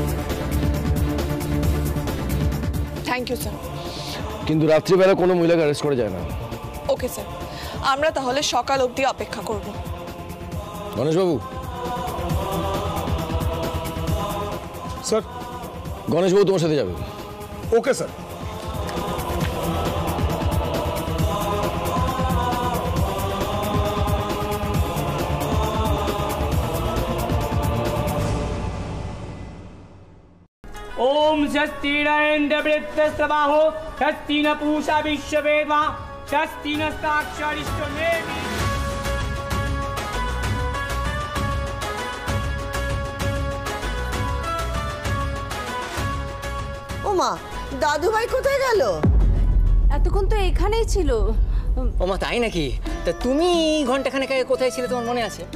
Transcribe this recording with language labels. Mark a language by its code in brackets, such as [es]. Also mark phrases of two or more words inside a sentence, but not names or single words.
[en] thank you sir. [bn] কিন্তু রাত্রিবেলা কোনো মহিলাকে অ্যারেস্ট করা যায় না। [en] okay sir, [bn] আমরা তাহলে সকাল অবধি অপেক্ষা করব। গণেশবাবু। স্যার। গণেশবাবু তোমার সাথে যাবে। [en] okay sir. [sa] ओम स्वस्ति न इंद्रवृत्तस्रवाहो स्वस्ति न पूषा विश्ववेदमा स्वस्ति नस्ताक्षरिष्टमेवि। [bn] ওমা, দাদু ভাই কোথায় গেল? এতক্ষণ তো এখানেই ছিল। ওমা তাই নাকি? তা তুমি ঘন্টাখানেক আগে কোথায় ছিলে তোমার মনে আছে?